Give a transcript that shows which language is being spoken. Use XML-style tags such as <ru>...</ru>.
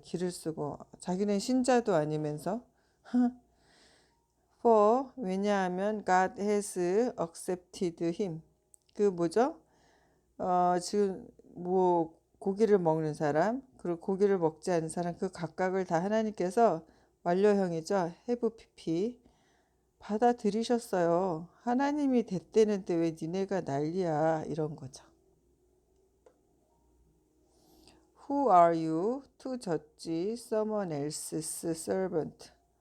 <ko>기를 쓰고 자기는 신자도 아니면서 왜냐하면</ko> <en>God has accepted him.</en> <ko>그 뭐죠? 지금 뭐 고기를 먹는 사람 그리고 고기를 먹지 않는 사람 그 각각을 다 하나님께서 완료형이죠. have pp 받아들이셨어요. 하나님이 됐대는데 왜 니네가 난리야 이런 거죠.</ko> <en>Who are you to judge someone else's servant?</en>